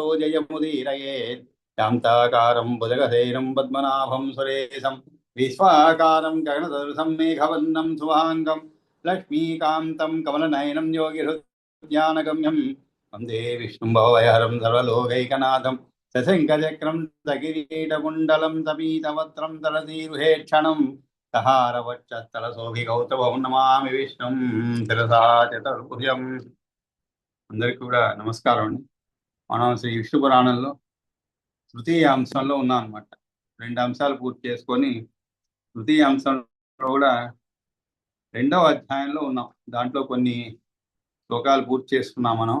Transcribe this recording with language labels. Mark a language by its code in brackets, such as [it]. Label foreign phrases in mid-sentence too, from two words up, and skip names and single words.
[sa] जयमुदीरयेत् शान्ताकारं भुजगशयनं पद्मनाभं सुरेशं विश्वाकारं गगनसदृशं मेघवर्णं शुभाङ्गं लक्ष्मीकान्तं कमलनयनं योगिहृद्यानगम्यं वन्दे विष्णुं भवभयहरं सर्वलोकैकनाथं शशङ्खचक्रं सकिरीटकुण्डलं सपीतवस्त्रं तरसीरुहेक्षणं सहारवक्षस्थलशोभिकौस्तभं नमामि विष्णुं शिरसा चतुर्भुजम्. [te] అందరికీ కూడా నమస్కారం అండి. మనం శ్రీ విష్ణు పురాణంలో తృతీయ అంశంలో ఉన్నాం అనమాట. 2 అంశాలు పూర్తి చేసుకొని తృతీయ అంశంలో కూడా 2వ అధ్యాయంలో ఉన్నాం. దాంట్లో కొన్ని శ్లోకాలు పూర్తి చేసుకున్నాం మనం.